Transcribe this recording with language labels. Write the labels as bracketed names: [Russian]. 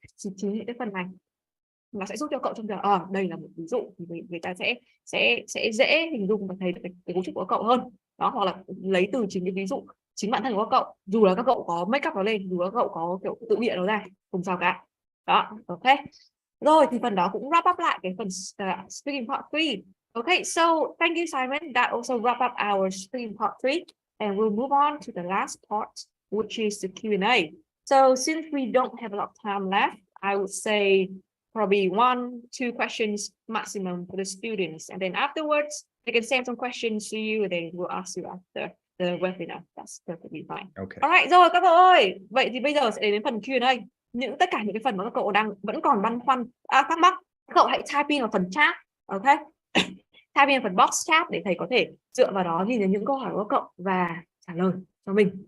[Vietnamese] Chính những cái phần này nó sẽ giúp cho cậu trong giờ đây là một ví dụ, thì người ta sẽ dễ hình dung và thấy cái cấu trúc của cậu hơn đó, hoặc là lấy từ chính cái ví dụ chính bản thân của các cậu, dù là các cậu có make up nó lên, dù là các cậu có kiểu tự bịa nó ra, không sao cả đó. Ok, rồi thì phần đó cũng wrap up lại cái phần speaking part 3. [English] Okay, so thank you Simon, that also wrap up our speaking part 3, and we'll move on to the last part, which is the Q&A. So since we don't have a lot of time left, I would say probably 1-2 questions maximum for the students, and then afterwards they can send some questions to you, and then we'll ask you after the webinar. That's perfectly fine. Okay. [Vietnamese] Alright, rồi các cậu ơi, vậy thì bây giờ sẽ đến phần Q&A. Tất cả những cái phần mà các cậu vẫn còn băn khoăn, thắc mắc, các cậu hãy type in vào phần chat, ok? Type in vào phần box chat để thầy có thể dựa vào đó nhìn thấy những câu hỏi của các cậu và trả lời cho mình.